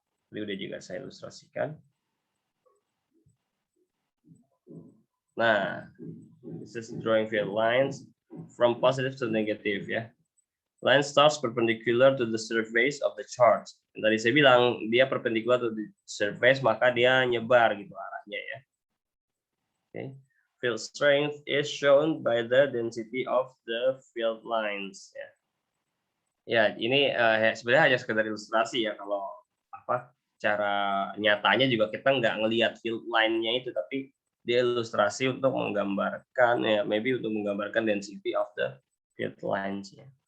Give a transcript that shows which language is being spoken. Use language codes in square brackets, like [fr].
[id] Ini udah juga saya ilustrasikan. [en] Nah, this is drawing field lines from positive to negative ya. Line starts perpendicular to the surface of the charge. [id] Yang tadi saya bilang dia [en] perpendicular to the surface, [id] maka dia nyebar gitu arahnya ya. [en] Okay. Field strength is shown by the density of the field lines. [id] Ya, ya ini sebenarnya hanya sekedar ilustrasi ya. Kalau apa cara nyatanya juga kita nggak ngelihat field line-nya itu, tapi dia ilustrasi untuk menggambarkan ya, maybe untuk menggambarkan [en] density of the field lines [id] ya.